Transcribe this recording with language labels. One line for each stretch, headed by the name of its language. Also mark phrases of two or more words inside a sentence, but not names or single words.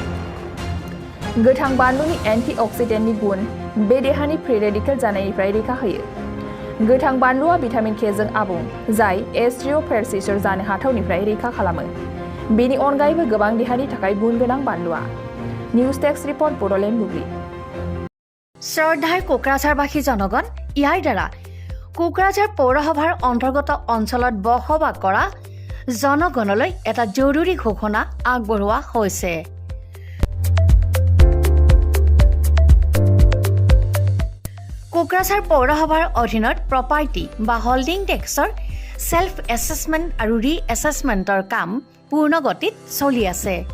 Bodo: गोथां बानलुनि एन्टि अक्सिडेन्टनि गुन बे देहानि फ्रि रेडिकेल जानायनिफ्राय रैखा होयो। गोथां बानलुआ भिटामिन के जों आबुं, जाय एस्ट्रिय'पेरसिसर जानो हाथावनिफ्राय रैखा खालामो। बेनि अनगायैबो गोबां देहानि थाखाय गुन गोनां बानलुआ।
English: নিউজ ডেস্ক রিপোর্ট বড়োলেণ্ড বুবলি।
Assamese: শ্ৰদ্ধাৰ কোকৰাঝাৰবাসী জনগণ, ইয়াৰ দ্বাৰা কোকৰাঝাৰ পৌৰসভাৰ অন্তৰ্গত অঞ্চলত বসবাস কৰা জনগণলৈ এটা জৰুৰী ঘোষণা আগবঢ়োৱা হৈছে। কোকৰাঝাৰ পৌৰসভাৰ অধীনত প্ৰপাৰ্টি বা হল্ডিং টেক্সৰ ছেল্ফ এছেছমেণ্ট আৰু ৰি এছেছমেণ্টৰ কাম পূৰ্ণ গতিত চলি আছে।